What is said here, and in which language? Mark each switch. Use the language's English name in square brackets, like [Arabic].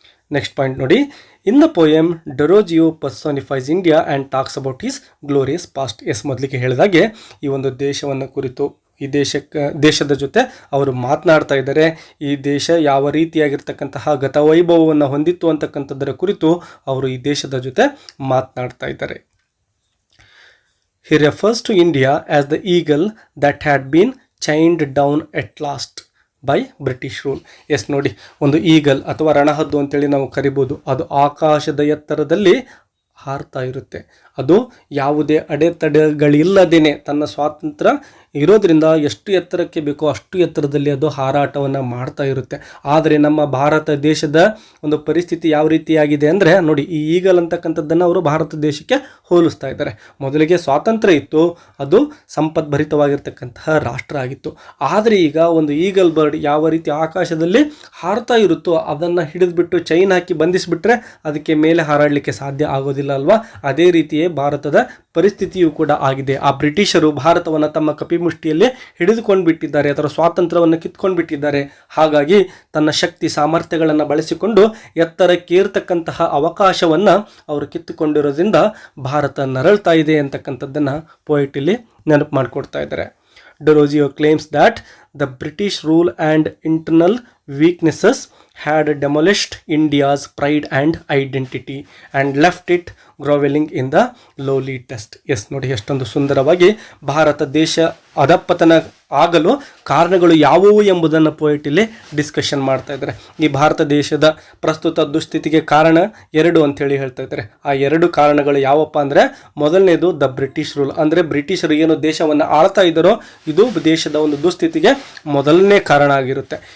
[English] Next point ನೋಡಿ, in the poem Derozio personifies India and talks about his glorious past. [Kannada] S, ಮೊದಲಿಗೆ ಹೇಳಿದಾಗೆ ಈ ಒಂದು ದೇಶವನ್ನು ಕುರಿತು, ಈ ದೇಶದ ಜೊತೆ ಅವರು ಮಾತನಾಡ್ತಾ ಇದ್ದಾರೆ. ಈ ದೇಶ ಯಾವ ರೀತಿಯಾಗಿರ್ತಕ್ಕಂತಹ ಗತವೈಭವವನ್ನು ಹೊಂದಿತ್ತು ಅಂತಕ್ಕಂಥದ್ದರ ಕುರಿತು ಅವರು ಈ ದೇಶದ ಜೊತೆ ಮಾತನಾಡ್ತಾ ಇದ್ದಾರೆ. [English] He refers to India as the eagle that had been chained down at last by British rule. [Kannada] S ನೋಡಿ, ಒಂದು ಈಗಲ್ ಅಥವಾ ರಣಹದ್ದು ಅಂತೇಳಿ ನಾವು ಕರಿಬೋದು. ಅದು ಆಕಾಶದ ಎತ್ತರದಲ್ಲಿ ಹಾರ್ತಾ ಇರುತ್ತೆ. ಅದು ಯಾವುದೇ ಅಡೆತಡೆಗಳಿಲ್ಲದೇನೆ ತನ್ನ ಸ್ವಾತಂತ್ರ್ಯ ಇರೋದ್ರಿಂದ ಎಷ್ಟು ಎತ್ತರಕ್ಕೆ ಬೇಕೋ ಅಷ್ಟು ಎತ್ತರದಲ್ಲಿ ಅದು ಹಾರಾಟವನ್ನು ಮಾಡ್ತಾ ಇರುತ್ತೆ. ಆದರೆ ನಮ್ಮ ಭಾರತ ದೇಶದ ಒಂದು ಪರಿಸ್ಥಿತಿ ಯಾವ ರೀತಿಯಾಗಿದೆ ಅಂದರೆ ನೋಡಿ, ಈ ಈಗಲ್ ಅಂತಕ್ಕಂಥದ್ದನ್ನು ಅವರು ಭಾರತ ದೇಶಕ್ಕೆ ಹೋಲಿಸ್ತಾ ಇದ್ದಾರೆ. ಮೊದಲಿಗೆ ಸ್ವಾತಂತ್ರ್ಯ ಇತ್ತು, ಅದು ಸಂಪದ್ಭರಿತವಾಗಿರ್ತಕ್ಕಂತಹ ರಾಷ್ಟ್ರ ಆಗಿತ್ತು. ಆದರೆ ಈಗ ಒಂದು ಈಗಲ್ ಬರ್ಡ್ ಯಾವ ರೀತಿ ಆಕಾಶದಲ್ಲಿ ಹಾರ್ತಾ ಇರುತ್ತೋ ಅದನ್ನು ಹಿಡಿದ್ಬಿಟ್ಟು ಚೈನ್ ಹಾಕಿ ಬಂಧಿಸಿಬಿಟ್ರೆ ಅದಕ್ಕೆ ಮೇಲೆ ಹಾರಾಡಲಿಕ್ಕೆ ಸಾಧ್ಯ ಆಗೋದಿಲ್ಲ ಅಲ್ವಾ? ಅದೇ ರೀತಿಯೇ ಭಾರತದ ಪರಿಸ್ಥಿತಿಯೂ ಕೂಡ ಆಗಿದೆ. ಆ ಬ್ರಿಟಿಷರು ಭಾರತವನ್ನು ತಮ್ಮ ಕಪಿಮುಷ್ಟಿಯಲ್ಲಿ ಹಿಡಿದುಕೊಂಡು ಬಿಟ್ಟಿದ್ದಾರೆ, ಅದರ ಸ್ವಾತಂತ್ರ್ಯವನ್ನು ಕಿತ್ಕೊಂಡು ಬಿಟ್ಟಿದ್ದಾರೆ. ಹಾಗಾಗಿ ತನ್ನ ಶಕ್ತಿ ಸಾಮರ್ಥ್ಯಗಳನ್ನು ಬಳಸಿಕೊಂಡು ಎತ್ತರಕ್ಕೇರ್ತಕ್ಕಂತಹ ಅವಕಾಶವನ್ನು ಅವರು ಕಿತ್ತುಕೊಂಡಿರೋದ್ರಿಂದ ಭಾರತ ನರಳ್ತಾ ಇದೆ ಅಂತಕ್ಕಂಥದ್ದನ್ನು ಪೋಯೆಟ್ ಇಲ್ಲಿ ನೆನಪು ಮಾಡಿಕೊಡ್ತಾ ಇದ್ದಾರೆ. [English] Derozio claims that the British rule and internal weaknesses had demolished India's pride and identity and left it groveling in the lowly dust. [Kannada] S ನೋಡಿ, ಎಷ್ಟೊಂದು ಸುಂದರವಾಗಿ ಭಾರತ ದೇಶ ಅಧಪತನ ಆಗಲು ಕಾರಣಗಳು ಯಾವುವು ಎಂಬುದನ್ನು ಪೋಯೆಟ್ ಇಲ್ಲಿ ಡಿಸ್ಕಷನ್ ಮಾಡ್ತಾ ಇದ್ದಾರೆ. ಈ ಭಾರತ ದೇಶದ ಪ್ರಸ್ತುತ ದುಸ್ಥಿತಿಗೆ ಕಾರಣ 2 ಅಂತೇಳಿ ಹೇಳ್ತಾ ಇದ್ದಾರೆ. ಆ 2 ಕಾರಣಗಳು ಯಾವಪ್ಪ ಅಂದರೆ, ಮೊದಲನೇದು ದ ಬ್ರಿಟಿಷ್ ರೂಲ್, ಅಂದರೆ ಬ್ರಿಟಿಷರು ಏನು ದೇಶವನ್ನು ಆಳ್ತಾ ಇದ್ದಾರೋ ಇದು ದೇಶದ ಒಂದು ದುಸ್ಥಿತಿಗೆ ಮೊದಲನೇ ಕಾರಣ ಆಗಿರುತ್ತೆ.